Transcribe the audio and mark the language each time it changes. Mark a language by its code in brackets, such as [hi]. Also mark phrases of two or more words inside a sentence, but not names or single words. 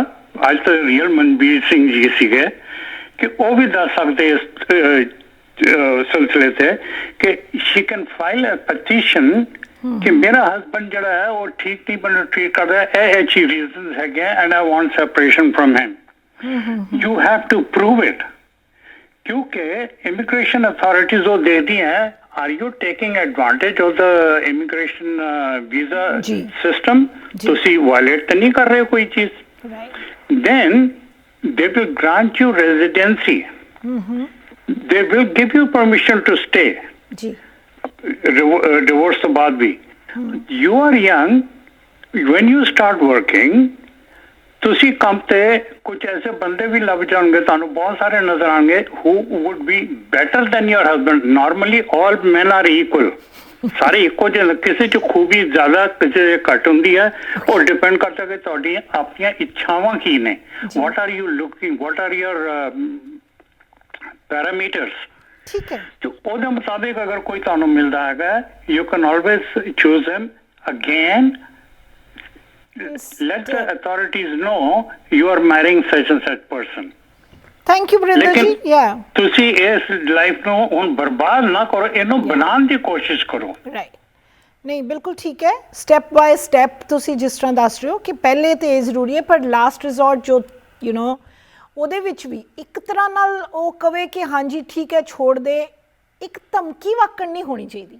[pa] ਅੱਜ ਤਾਂ ਰੀਅਲ ਮਨਬੀਰ ਸਿੰਘ ਜੀ ਸੀਗੇ ਕਿ ਉਹ ਵੀ ਦੱਸ ਸਕਦੇ ਇਸ ਸਿਲਸਿਲੇ ਤੇ ਕਿ [en] she can file a petition [pa] ਕਿ ਮੇਰਾ ਹਸਬੈਂਡ ਜਿਹੜਾ ਹੈ ਉਹ ਠੀਕ ਨਹੀਂ ਮੈਨੂੰ ਟ੍ਰੀਟ ਕਰਦਾ, ਇਹ ਅੱਛੀ ਰੀਜ਼ਨ ਹੈਗੇ [en] and I want separation from him. you have to prove it ਕਿਉਂਕਿ immigration authorities [pa] ਉਹ ਦੇਖਦੀ ਹੈ [en] are you taking advantage of the immigration visa system? [pa] ਤੁਸੀਂ violate ਤਾਂ ਨਹੀਂ ਕਰ ਰਹੇ ਕੋਈ ਚੀਜ਼? [en] Then they will grant you residency. They will give you permission to stay. Divorce [pa] ਤੋਂ ਬਾਅਦ ਵੀ। [en] You are young, when you start working, [pa] ਤੁਸੀਂ ਕੰਮ ਤੇ ਕੁਝ ਐਸੇ ਬੰਦੇ ਵੀ ਲੱਭ ਜਾਣਗੇ, ਤੁਹਾਨੂੰ ਬਹੁਤ ਸਾਰੇ ਨਜ਼ਰ ਆਣਗੇ [en] who would be better than your husband. Normally all men are equal. [pa] ਸਾਰੇ ਇੱਕੋ ਜਿਹੇ, ਕਿਸੇ ਚ ਖੂਬੀ ਜ਼ਿਆਦਾ ਕਿਸੇ ਚ ਘੱਟ ਹੁੰਦੀ ਹੈ। ਉਹ ਡਿਪੈਂਡ ਕਰਦਾ ਕਿ ਤੁਹਾਡੀਆਂ ਆਪਣੀਆਂ ਇੱਛਾਵਾਂ ਕੀ ਨੇ, [en] what are you looking, what are your parameters. [pa] ਠੀਕ ਹੈ, ਤੇ ਉਹਦੇ ਮੁਤਾਬਿਕ ਅਗਰ ਕੋਈ ਤੁਹਾਨੂੰ ਮਿਲਦਾ ਹੈਗਾ, [en] you can always choose him again. Let the authorities know you are marrying such and such person. thank you ਵਰਿੰਦਰ ਜੀ। [pa] ਲੇਕਿਨ ਤੁਸੀਂ ਇਸ ਲਾਈਫ ਨੂੰ ਹੁਣ ਬਰਬਾਦ ਨਾ ਕਰੋ, ਇਹਨੂੰ ਬਣਾਉਣ ਦੀ ਕੋਸ਼ਿਸ਼ ਕਰੋ। ਰਾਈਟ, ਨਹੀਂ ਬਿਲਕੁਲ ਠੀਕ ਹੈ। [en] step by step [pa] ਤੁਸੀਂ ਜਿਸ ਤਰ੍ਹਾਂ ਦੱਸ ਰਹੇ ਹੋ ਕਿ ਪਹਿਲੇ ਤੇ ਇਹ ਜ਼ਰੂਰੀ ਹੈ, ਪਰ [en] last resort [pa] ਜੋ ਉਹਦੇ ਵਿੱਚ ਵੀ ਇੱਕ ਤਰ੍ਹਾਂ ਨਾਲ ਉਹ ਕਵੇ ਕਿ ਹਾਂਜੀ ਠੀਕ ਹੈ ਛੋੜ ਦੇ, ਇੱਕ ਧਮਕੀ ਵਾਕਣ ਨਹੀਂ ਹੋਣੀ ਚਾਹੀਦੀ।